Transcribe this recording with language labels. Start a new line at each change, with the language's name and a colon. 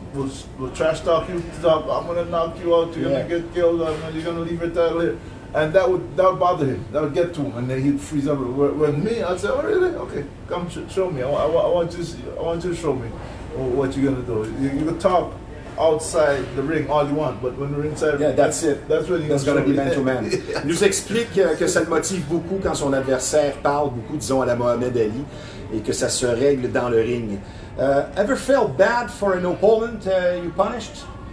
English: Will trash talk you, I'm gonna knock you out, you're gonna get killed, you're gonna leave your title here. And that would bother him. That would get to him, and then he'd freeze up. When me, I'd say, "Oh, really? Okay, come show me. I want you to show me what you're gonna do. You can talk outside the ring all you want, but when we're inside, yeah, that's it. That's when you're gonna be man to man."
French: Il nous explique que ça le motive beaucoup quand son adversaire parle beaucoup, disons à la Mohamed Ali, et que ça se règle dans le ring.
English: Ever felt bad for an opponent you punished?